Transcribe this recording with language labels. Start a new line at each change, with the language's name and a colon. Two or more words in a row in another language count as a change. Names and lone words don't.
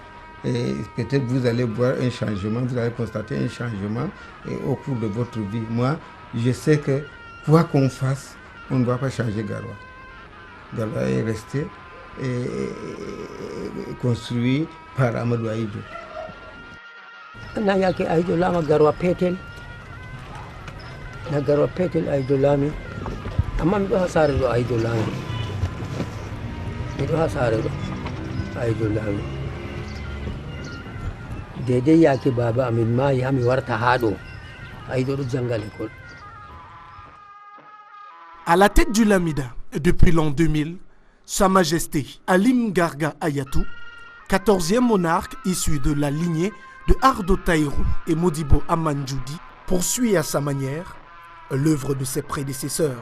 French: Et peut-être vous allez voir un changement, vous allez constater un changement au cours de votre vie. Moi, je sais que quoi qu'on fasse, on ne doit pas changer Garoua. Garoua est resté construit par Amadou Aïdjo.
Fula: na yake Aïdjo lama Garoua petel na Garoua petel Aïdjo lami amma miɗo ha saare ɗo Aïdjo lami miɗo ha saare ɗo Aïdjo lami dedei yake baba amin maayi hami warta ha ɗo Aïdjo ɗo janga l'école.
French: À la tête du Lamida, depuis l'an 2000, Sa Majesté Halim Garga Hayatou, 14e monarque issu de la lignée de Ardo Taïrou et Modibo Amanjoudi, poursuit à sa manière l'œuvre de ses prédécesseurs.